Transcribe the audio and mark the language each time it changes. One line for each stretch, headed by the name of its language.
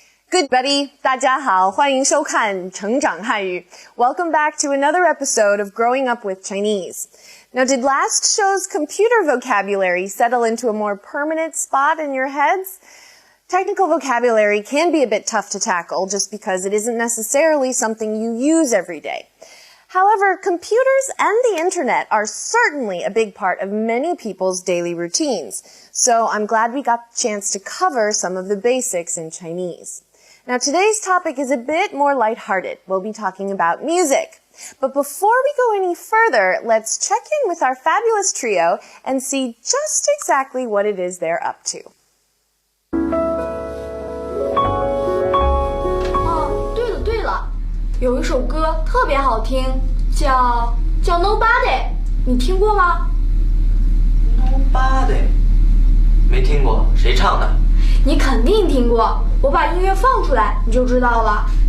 English: Good buddy，
Chinese: 大家好，欢迎收看成长汉语。
English: Welcome back to another episode of Growing Up with Chinese. Now, did last show's computer vocabulary settle into a more permanent spot in your heads? Technical vocabulary can be a bit tough to tackle just because it isn't necessarily something you use every day. However, computers and the internet are certainly a big part of many people's daily routines, so I'm glad we got the chance to cover some of the basics in Chinese. Now, today's topic is a bit more lighthearted. We'll be talking about music. But before we go any further, let's check in with our fabulous trio and see just exactly what it is they're up to.
Chinese: 对了，有一首歌特别好听，叫 Nobody， 你听过吗？ Nobody， 没听过，谁唱的？你肯定听过，我把音乐放出来你就知道了。